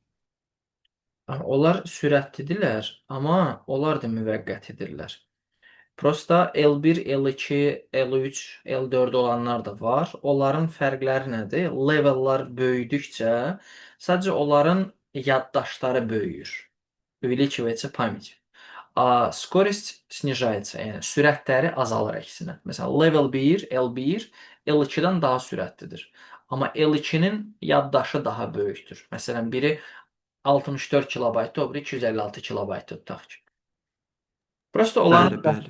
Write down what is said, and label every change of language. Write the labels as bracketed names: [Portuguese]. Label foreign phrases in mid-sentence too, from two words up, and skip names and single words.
[Azerbaijani] Onlar sürətlidirlər, amma onlar da müvəqqətidirlər. Prosta L1, L2, L3, L4 olanlar da var. Onların fərqləri nədir? Levellər böyüdükcə sadəcə onların yaddaşları böyüyür. [Russian] Увеличивается память. А скорость снижается, [Azerbaijani] yəni sürətləri azalır əksinə. Məsələn, level 1, L1 L2-dən daha sürətlidir. Amma L2-nin yaddaşı daha böyükdür. Məsələn, biri 64 kilobaytdır, o biri 256 kilobaytdır tutaq ki. Prosta onların Bəli.